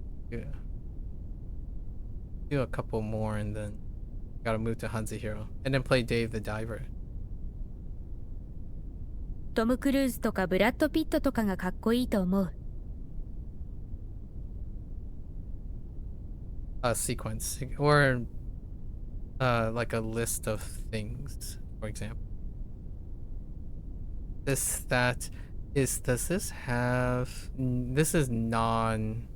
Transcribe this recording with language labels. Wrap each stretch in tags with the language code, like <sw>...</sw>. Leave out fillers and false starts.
<en>Yeah. Do a couple more and then gotta move to Hanzihiro and then play Dave the Diver.</en> <ja>トム・クルーズとかブラッド・ピットとかがかっこいいと思う。</ja> <en>A sequence or like a list of things, for example. Does this have, this is non-ordered.</en>